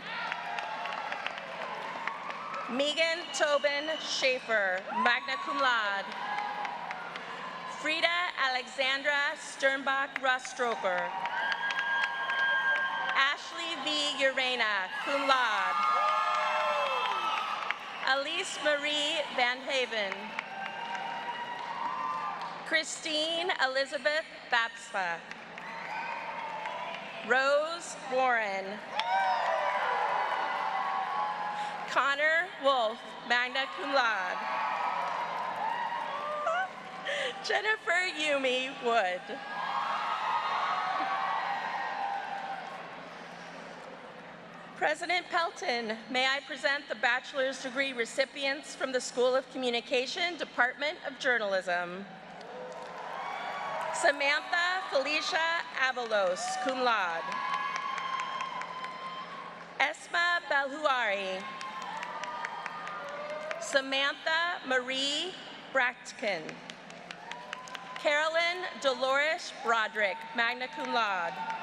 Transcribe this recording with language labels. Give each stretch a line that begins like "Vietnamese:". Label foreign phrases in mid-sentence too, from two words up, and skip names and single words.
English: Megan Tobin Schaefer,
Latin: magna cum laude.
English: Frida Alexandra Sternbach Rustroper. Ashley V. Urena,
Latin: cum laude.
English: Elise Marie Van Haven. Christine Elizabeth Bapspa. Rose Warren. Connor Wolf,
Latin: magna cum laude.
English: Jennifer Yumi Wood. President Pelton, may I present the bachelor's degree recipients from the School of Communication, Department of Journalism. Samantha Felicia Avalos,
Latin: cum laude.
English: Esma Balhuari. Samantha Marie Brachtkin. Carolyn Dolores Broderick,
Latin: magna cum laude.